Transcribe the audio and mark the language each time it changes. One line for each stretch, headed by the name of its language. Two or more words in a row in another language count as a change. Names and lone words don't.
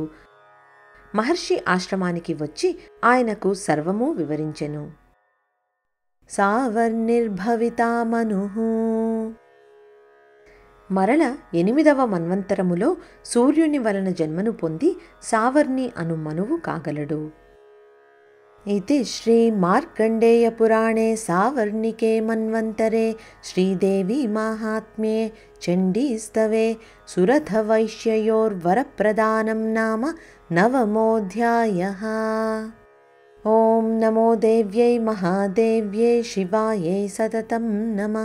Telugu: మహర్షి ఆశ్రమానికి వచ్చి ఆయనకు సర్వము వివరించెను.
Sanskrit: సావర్నిర్భవితా మనుః.
Telugu: మరల 8వ మన్వంతరములో సూర్యుని వలన జన్మను పొంది సావర్ణి అను మనువు కాగలడు.
Sanskrit: इति श्री मार्कंडेय पुराणे सावर्णिके मन्वन्तरे श्रीदेवी माहात्म्ये चण्डीस्तवे सुरथवैश्ययोर्वरप्रदानं नाम 9मोऽध्यायः। ॐ नमो देव्यै महादेव्यै शिवायै सततं नमः।